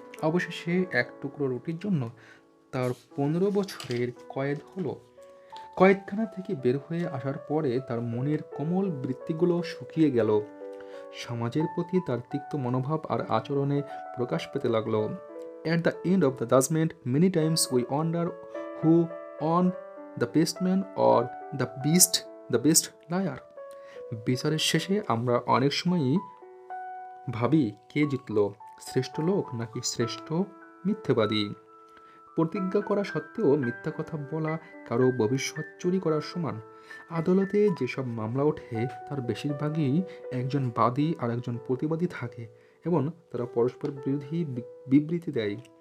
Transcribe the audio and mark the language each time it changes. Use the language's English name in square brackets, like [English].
[Bangla] অবশেষে এক টুকরো রুটির জন্য তার 15 বছরের কয়েদ হলো। কয়েদখানা থেকে বের হয়ে আসার পরে তার মনের কোমল বৃত্তিগুলো শুকিয়ে গেল। সমাজের প্রতি তার তিক্ত মনোভাব আর আচরণে প্রকাশ পেতে লাগলো। [English] At the end of the judgment, many times we wonder who won, the best man or the best liar. [Bangla] বিচারের শেষে আমরা অনেক সময়ই ভাবি কে জিতল, শ্রেষ্ঠ লোক নাকি শ্রেষ্ঠ মিথ্যেবাদী। প্রতিজ্ঞা করা সত্ত্বেও মিথ্যা কথা বলা কারো ভবিষ্যৎ চুরি করার সমান। আদালতে যেসব মামলা ওঠে তার বেশিরভাগই একজন বাদী আর একজন প্রতিবাদী থাকে এবং তারা পরস্পর বিরোধী বিবৃতি দেয়।